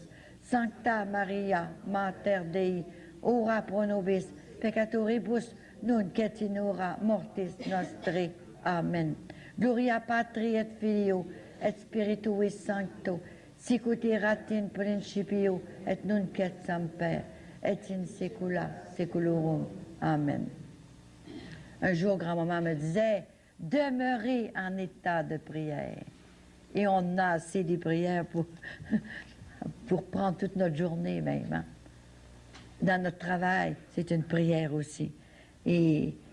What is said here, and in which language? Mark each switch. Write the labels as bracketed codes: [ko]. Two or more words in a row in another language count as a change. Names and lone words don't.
[la] Sancta Maria, Mater Dei, ora pro nobis peccatoribus, nunc et in hora mortis nostri. Amen. Gloria Patri et Filio, et Spiritui Sancto, sicut erat in principio, et nunc et semper, et in saecula saeculorum. Amen. [fr] Un jour, grand-maman me disait, demeurez en état de prière. Et on a assez de prières pour prendre toute notre journée même. Hein? Dans notre travail, c'est une prière aussi.